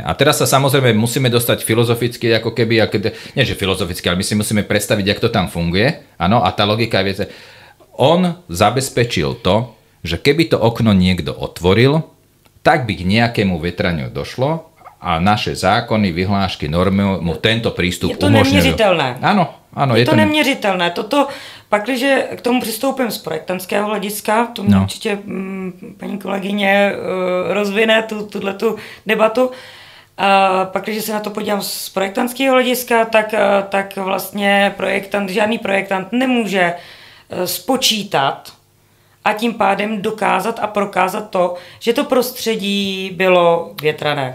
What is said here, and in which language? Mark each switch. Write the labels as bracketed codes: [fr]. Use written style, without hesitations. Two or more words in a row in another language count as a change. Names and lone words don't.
[sk] A teraz sa samozrejme musíme dostať filozoficky, ako keby, nie že filozoficky, ale my si musíme predstaviť, jak to tam funguje. Áno, a tá logika, viete, on zabezpečil to, že keby to okno niekto otvoril, tak by k nejakému vetraniu došlo a naše zákony, vyhlášky, normy mu tento prístup umožňujú. [cs] Je to neměřitelné. [sk] Áno, [cs] je to neměřitelné. Toto, pakliže k tomu přistoupím z projektantského hlediska, to mě určitě paní kolegyně rozvine tuhletu debatu. Pakliže se na to podívám z projektantského hlediska, tak vlastně žádný projektant nemůže spočítat a tím pádem dokázat a prokázat to, že to prostředí bylo větrané.